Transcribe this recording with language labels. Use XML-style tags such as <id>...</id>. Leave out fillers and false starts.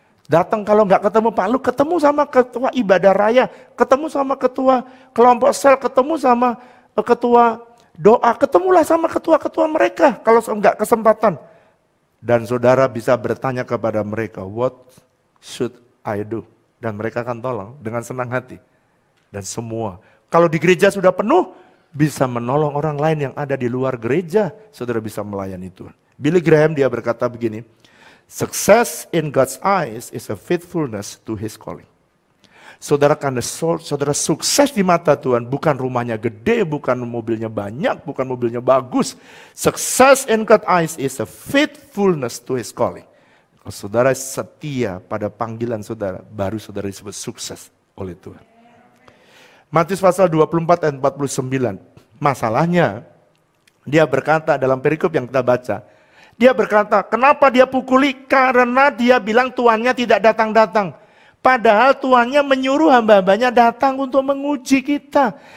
<id>Datang kalau nggak ketemu Pak Luk, ketemu sama ketua ibadah raya, ketemu sama ketua kelompok sel, ketemu sama ketua doa, ketemulah sama ketua-ketua mereka kalau nggak kesempatan. Dan saudara bisa bertanya kepada mereka,</id> <en>what should I do?</en> <id>Dan mereka akan tolong dengan senang hati. Dan semua, kalau di gereja sudah penuh, bisa menolong orang lain yang ada di luar gereja, saudara bisa melayani Tuhan.</id> <en>Billy Graham</en> <id>dia berkata begini,</id> <en>success in God's eyes is a faithfulness to His calling.</en> <id>Saudara, karena saudara sukses di mata Tuhan, bukan rumahnya gede, bukan mobilnya banyak, bukan mobilnya bagus.</id> <en>Success in God's eyes is a faithfulness to His calling.</en> <id>Kalau saudara setia pada panggilan saudara, baru saudara disebut sukses oleh Tuhan. Matius pasal 24 ayat 49. Masalahnya, dia berkata dalam perikop yang kita baca, dia berkata, kenapa dia pukuli? Karena dia bilang tuannya tidak datang-datang. Padahal tuannya menyuruh hamba-hambanya datang untuk menguji kita.</id>